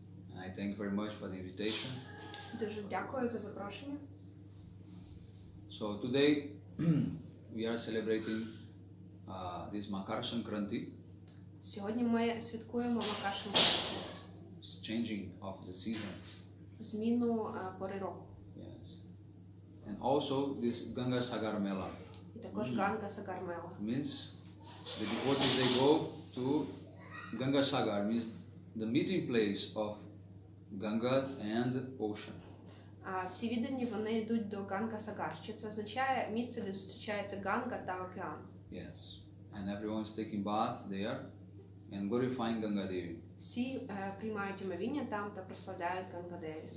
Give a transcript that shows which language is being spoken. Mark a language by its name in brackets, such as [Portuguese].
[English] And I thank very much for the invitation. [Ukrainian] Дуже дякую за запрошення. [English] So today we are celebrating this Makar Sankranti. [Ukrainian] Сьогодні ми святкуємо Макар Санкранті. [English] It's changing of the seasons. [Ukrainian] зміну пори року. [English] Yes. And also this Ganga Sagar Mela. [Ukrainian] І також Ганга Сагармела. [English] Means the devotees they go to Ganga Sagar, means the meeting place of Ganga and ocean. [Ukrainian] А ці віддані, вони йдуть до Ганга Сагар. Що це означає? Місце, де зустрічається Ганга та океан. [English] Yes. And everyone is taking bath there and glorifying Ganga Devi. [Ukrainian] Всі приймають омовіння там та прославляють Гангадеві.